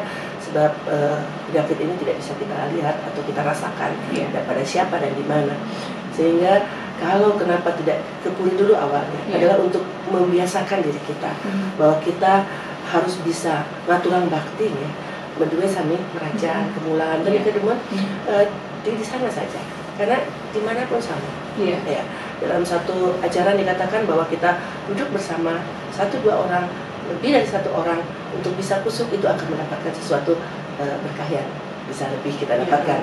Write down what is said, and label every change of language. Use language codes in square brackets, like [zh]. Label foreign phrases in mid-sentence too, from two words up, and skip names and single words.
[id] Sebab penyakit ini tidak bisa kita lihat atau kita rasakan pada siapa dan di mana. Sehingga kalau kenapa tidak kepuri dulu awalnya adalah untuk membiasakan diri kita bahwa kita harus bisa [ban] ngaturan bakti [id] ya, berdua sami meraja kemulan dan kedua di sana saja, karena dimanapun sama. Ya, dalam satu ajaran dikatakan bahwa kita duduk bersama 1-2 orang, lebih dari 1 orang untuk bisa kusuk itu akan mendapatkan sesuatu berkah yang bisa lebih kita dapatkan.